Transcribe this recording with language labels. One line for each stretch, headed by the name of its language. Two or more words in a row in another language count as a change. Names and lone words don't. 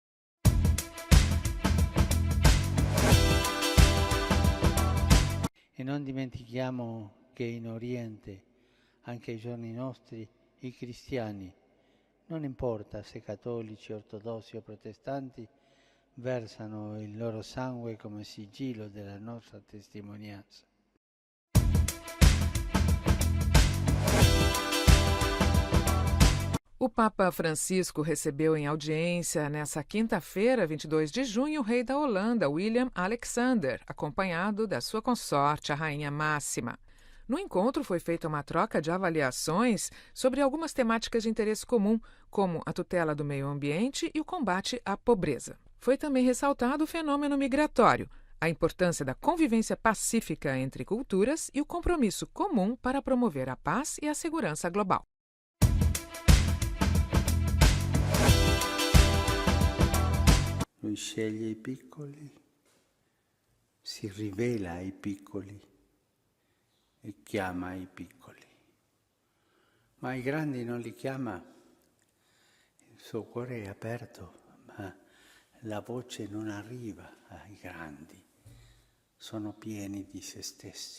Italian: E non dimentichiamo che in Oriente, anche ai giorni nostri, i cristiani, non importa se cattolici, ortodossi o protestanti, versano il loro sangue come sigillo della nostra testimonianza.
Portuguese: O Papa Francisco recebeu em audiência nessa quinta-feira, 22 de junho, o rei da Holanda, Willem Alexander, acompanhado da sua consorte, a Rainha Máxima. No encontro foi feita uma troca de avaliações sobre algumas temáticas de interesse comum, como a tutela do meio ambiente e o combate à pobreza. Foi também ressaltado o fenômeno migratório, a importância da convivência pacífica entre culturas e o compromisso comum para promover a paz e a segurança global.
Italian: Lui sceglie i piccoli, si rivela ai piccoli e chiama i piccoli. Ma i grandi non li chiama, il suo cuore è aperto, ma la voce non arriva ai grandi, sono pieni di se stessi.